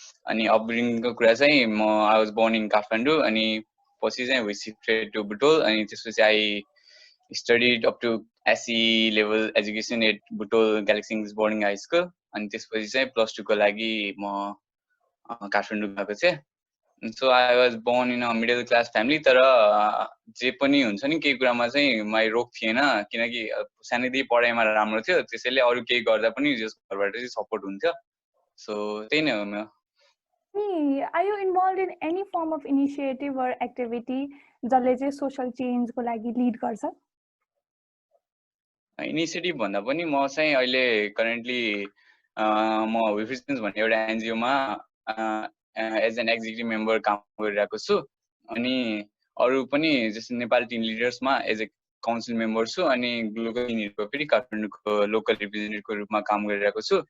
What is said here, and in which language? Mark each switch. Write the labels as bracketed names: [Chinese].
[Nepali] अनि अपब्रिङको कुरा चाहिँ [English] I was born in Kathmandu [Nepali] अनि पछि चाहिँ [English] we shifted to Butol [Nepali] अनि त्यसपछि [English] I studied up to SE level education at Butol Galaxy English Boarding High School [Nepali] अनि त्यसपछि चाहिँ plus 2 को लागि म काठमाडौँ गएको थिएँ. [English] So I was born in a middle class family [Nepali] तर जे पनि हुन्छ नि केही कुरामा चाहिँ मलाई रोक थिएन किनकि सानैदेखि पढाइमा राम्रो थियो त्यसैले अरु केही गर्दा पनि जस घरबाट चाहिँ सपोर्ट हुन्थ्यो. So त्यही नै हो म. [English] Are you involved in any form of initiative or activity [Nepali] जसले चाहिँ [English] social change [Nepali] को लागि [English] lead [Nepali] गर्छ? इनिसिएटिभ भन्दा पनि म चाहिँ अहिले करेन्टली म विफ्रेन्स भन्ने एउटा एनजीओ मा एज एन एक्जिक्युटिभ मेम्बर काम गरिरहेको छु अनि अरु पनि जस्तै नेपाल टिम लिडर्स मा एज ए काउन्सिल मेम्बर छु अनि ग्लोबल टिमहरुको फेरि काठमाडौँको लोकल रिप्रेजेन्टेटिभको रूपमा काम गरिरहेको छु.